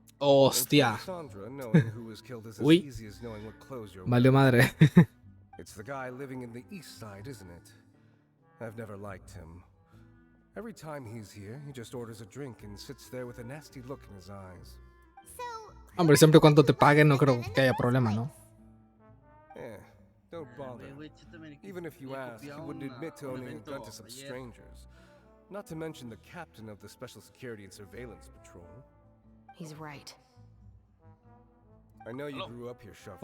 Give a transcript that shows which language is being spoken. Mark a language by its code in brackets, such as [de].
[es] Hostia. [en] Sandra, knowing who was killed is as Uy. easy as knowing what clothes you're [es] Valió madre. [en] It's the guy living in the east side, isn't it? I've never liked him. Every time he's here, he just orders a drink and sits there with a nasty look in his eyes. [es] Hombre, siempre y cuando te paguen, no creo que haya problema, ¿no? [en] Don't bother. Even if you ask, he wouldn't admit to owning a gun to some strangers. Not to mention the captain of the Special Security and Surveillance Patrol. He's right. I know you grew up here, Shuffles.